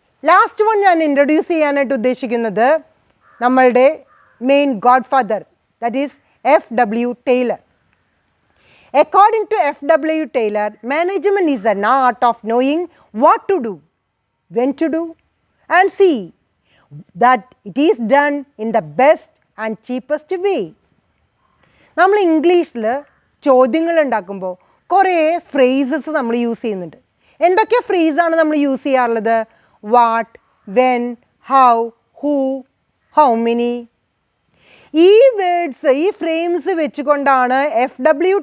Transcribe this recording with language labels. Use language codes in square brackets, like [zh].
[ml] Last one ഞാൻ introduce ചെയ്യാനായിട്ട് ഉദ്ദേശിക്കുന്നത് നമ്മളുടെ main God father, that is F.W. [en] Taylor. According to F.W. Taylor, management is an art of knowing what to do, when to do, and see that it is done in the best and cheapest way. [ml] നമ്മൾ ഇംഗ്ലീഷിൽ ചോദ്യങ്ങൾ ഉണ്ടാക്കുമ്പോൾ കുറേ phrases നമ്മൾ use ചെയ്യുന്നുണ്ട്. എന്തൊക്കെ ഫ്രേസാണ് നമ്മൾ use ചെയ്യാറുള്ളത്? What, when, how, who, how many. ഈ വേർഡ്സ്, ഈ ഫ്രെയിംസ് വെച്ചുകൊണ്ടാണ് F.W.